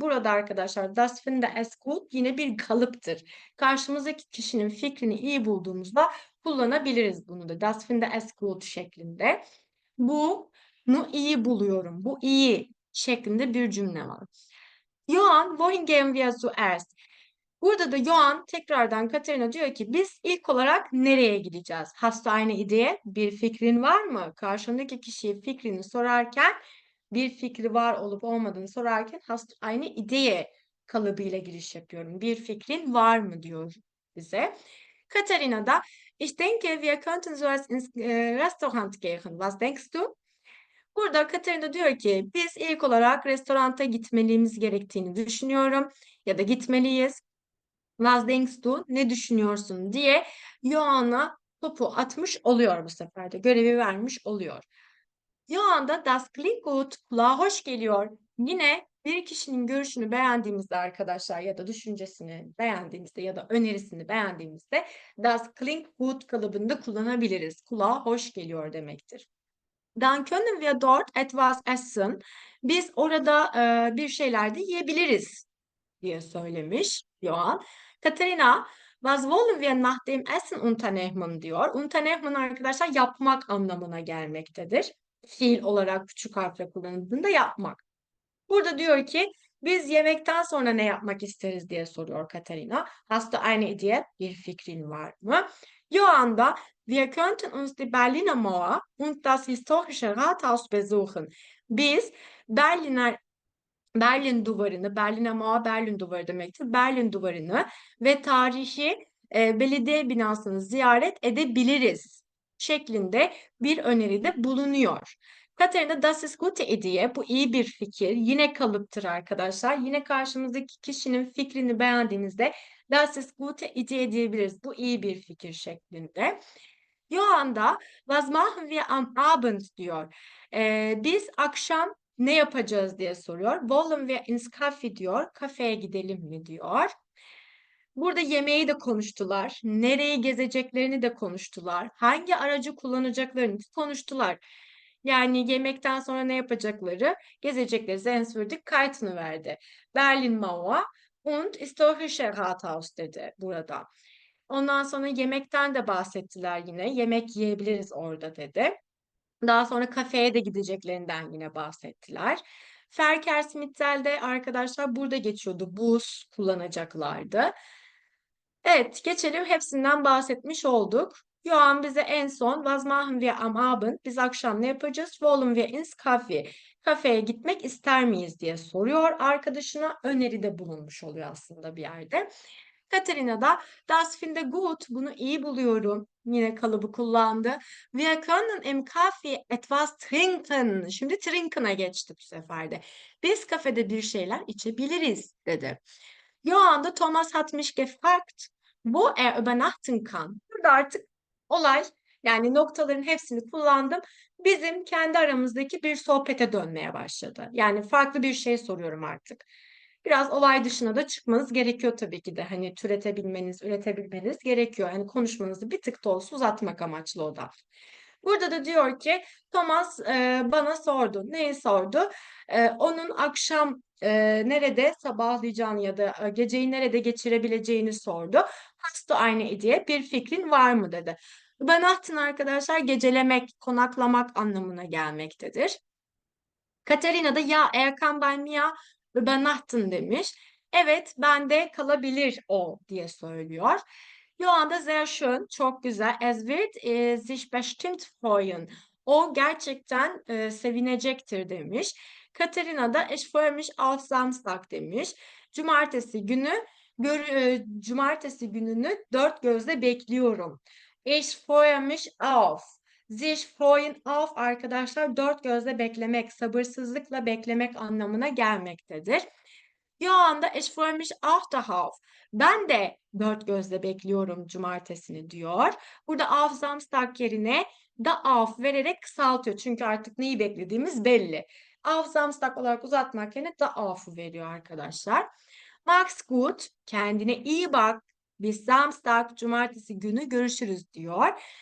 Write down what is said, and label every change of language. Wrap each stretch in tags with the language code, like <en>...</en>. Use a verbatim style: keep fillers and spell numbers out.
<tr>Burada arkadaşlar</tr> <de>das finde es gut</de> <tr>yine bir kalıptır. Karşımızdaki kişinin fikrini iyi bulduğumuzda kullanabiliriz bunu da.</tr> <de>Das finde es gut</de> <tr>şeklinde. Bunu iyi buluyorum. Bu iyi şeklinde bir cümle var.</tr> <de>Johann, wohin gehen wir zuerst?</de> <tr>Burada da Johann tekrardan Katerina diyor ki biz ilk olarak nereye gideceğiz?</tr> <de>Hast du eine Idee?</de> <tr>Bir fikrin var mı? Karşındaki kişiye fikrini sorarken bir fikri var olup olmadığını sorarken</tr> <de>hast du eine Idee</de> <tr>kalıbıyla giriş yapıyorum. Bir fikrin var mı diyor bize.</tr> <de>Katerina da ich denke wir könnten zuerst ins eh, Restaurant gehen. Was denkst du?</de> <tr>Burada Katerina diyor ki biz ilk olarak restoranta gitmeliğimiz gerektiğini düşünüyorum ya da gitmeliyiz.</tr> <de>Was denkst du?</de> <tr>Ne düşünüyorsun diye Johan'a topu atmış oluyor bu sefer de görevi vermiş oluyor. Johan da</tr> <de>das klingt gut,</de> <tr>kulağa hoş geliyor. Yine bir kişinin görüşünü beğendiğimizde arkadaşlar ya da düşüncesini beğendiğimizde ya da önerisini beğendiğimizde das klingt gut kalıbında kullanabiliriz. Kulağa hoş geliyor demektir.</tr> <de>Dann können wir dort etwas essen.</de> <tr>Biz orada e, bir şeyler de yiyebiliriz diye söylemiş Johann.</tr> <de>Katerina, was wollen wir nach dem Essen unternehmen</de> <tr>diyor. Unternehmen arkadaşlar yapmak anlamına gelmektedir. Fiil olarak küçük harfle kullanıldığında yapmak. Burada diyor ki biz yemekten sonra ne yapmak isteriz diye soruyor Katerina.</tr> <de>Hast du eine Idee?</de> <tr>Bir fikrin var mı?</tr> <de>Johann da wir könnten uns die Berliner Mauer und das historische Rathaus besuchen.</de> <tr>Biz Berliner Berlin duvarını, Berlin'e Mauer Berlin duvarı demektir. Berlin duvarını ve tarihi e, belediye binasını ziyaret edebiliriz şeklinde bir öneride bulunuyor.</tr> <de>Katerina das ist gute Idee.</de> <tr>Bu iyi bir fikir. Yine kalıptır arkadaşlar. Yine karşımızdaki kişinin fikrini beğendiğimizde</tr> <de>das ist gute Idee</de> <tr>diyebiliriz. Bu iyi bir fikir şeklinde.</tr> <de>Johann da was machen wir am Abend</de> <tr>diyor. Ee, biz akşam ne yapacağız diye soruyor.</tr> <de>Wollen wir ins Kaffee</de> <tr>diyor. Kafeye gidelim mi diyor. Burada yemeği de konuştular. Nereyi gezeceklerini de konuştular. Hangi aracı kullanacaklarını konuştular. Yani yemekten sonra ne yapacakları, gezecekleri Zenswürde kaytını verdi.</tr> <de>Berlin Mauer und Historische Rathaus</de> <tr>dedi burada. Ondan sonra yemekten de bahsettiler yine. Yemek yiyebiliriz orada dedi. Daha sonra kafeye de gideceklerinden yine bahsettiler. Ferkersmittel'de arkadaşlar burada geçiyordu. Buz kullanacaklardı. Evet, geçelim hepsinden bahsetmiş olduk. Johan bize en son</tr> <de>was machen wir am Abend?</de> <tr>Biz akşam ne yapacağız?</tr> <de>Wollen wir ins Kaffee?</de> <tr>Kafeye gitmek ister miyiz diye soruyor arkadaşına. Öneride bulunmuş oluyor aslında bir yerde. Katerina da</tr> <de>das finde gut,</de> <tr>bunu iyi buluyorum. Yine kalıbı kullandı.</tr> <de>Wir können im Kaffee etwas trinken.</de> <tr>Şimdi trinken'a geçti bu sefer de. Biz kafede bir şeyler içebiliriz dedi.</tr> <de>Johann da Thomas hat mich gefragt, wo er übernachten kann.</de> <tr>Burada artık olay, yani noktaların hepsini kullandım. Bizim kendi aramızdaki bir sohbete dönmeye başladı. Yani farklı bir şey soruyorum artık. Biraz olay dışına da çıkmanız gerekiyor tabii ki de. Hani türetebilmeniz, üretebilmeniz gerekiyor. Hani konuşmanızı bir tık da olsa uzatmak amaçlı o da. Burada da diyor ki Thomas e, bana sordu. Neyi sordu? E, onun akşam e, nerede sabahlayacağını ya da e, geceyi nerede geçirebileceğini sordu. Hast du eine Idee? Bir fikrin var mı dedi. Übernachten arkadaşlar gecelemek, konaklamak anlamına gelmektedir. Katerina da ya Erkan ben Mia Übernachten demiş. Evet ben de kalabilir o diye söylüyor. Johann da</tr> <de>sehr schön,</de> <tr>çok güzel.</tr> <de>Es wird e, sich bestimmt freuen.</de> <tr>O gerçekten e, sevinecektir demiş.</tr> <de>Katerina da ich freue mich auf Samstag</de> <tr>demiş. Cumartesi günü gör- e, cumartesi gününü dört gözle bekliyorum.</tr> <de>Ich freue mich auf. Sich freuen auf</de> <tr>arkadaşlar dört gözle beklemek, sabırsızlıkla beklemek anlamına gelmektedir.</tr> <de>Johann da ich freue mich auch darauf.</de> <tr>Ben de dört gözle bekliyorum cumartesini diyor. Burada auf Samstag yerine da auf vererek kısaltıyor. Çünkü artık neyi beklediğimiz belli. Auf Samstag olarak uzatmak yerine da auf'u veriyor arkadaşlar. Max gut, kendine iyi bak. Biz Samstag cumartesi günü görüşürüz diyor.</tr>